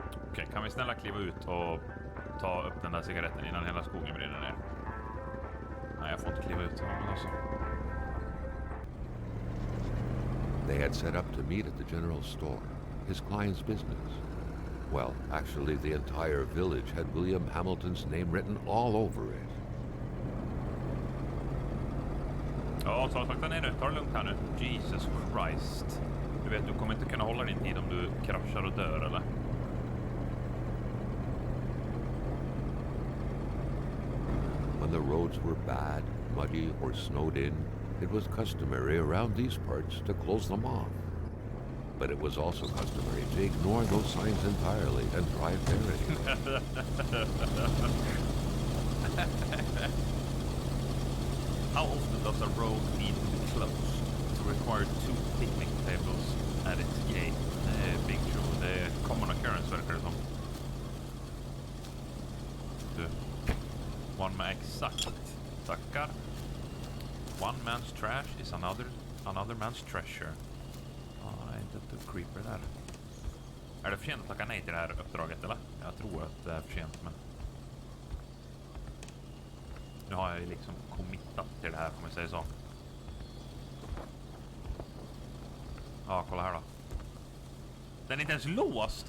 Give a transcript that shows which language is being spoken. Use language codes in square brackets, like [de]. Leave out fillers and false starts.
[sv] Okej, kan vi snälla kliva ut och ta upp den där cigaretten innan hela skogen brinner ner? Nej, jag får inte kliva ut. Ja, alltså. [en] They had set up to meet at the general store, his client's business. Well, actually the entire village had William Hamilton's name written all over it. [sv] Ja, sakta ner nu. Ta det lugnt här nu. [en] Jesus Christ. [sv] Du vet, du kommer inte kunna hålla din tid om du kraschar och dör, eller? [en] When the roads were bad, muddy, or snowed in, it was customary around these parts to close them off. But it was also customary to ignore those signs entirely and drive there anyway. How often does a road need to be closed to require 2 picnic tables at its gate? [sv] Big Joe, det är [en] common occurrence, [sv] verkar det som. Du. [en] One man, [sv] exakt. Tackar. [en] One man's trash is another man's treasure. [sv] Ja, inte ett creeper där. Är det för sent att tacka nej till det här uppdraget, eller? Jag tror att det är för sent, men... Nu har jag liksom committat till det här, får man säga så. Ja, kolla här då. Den är inte ens låst.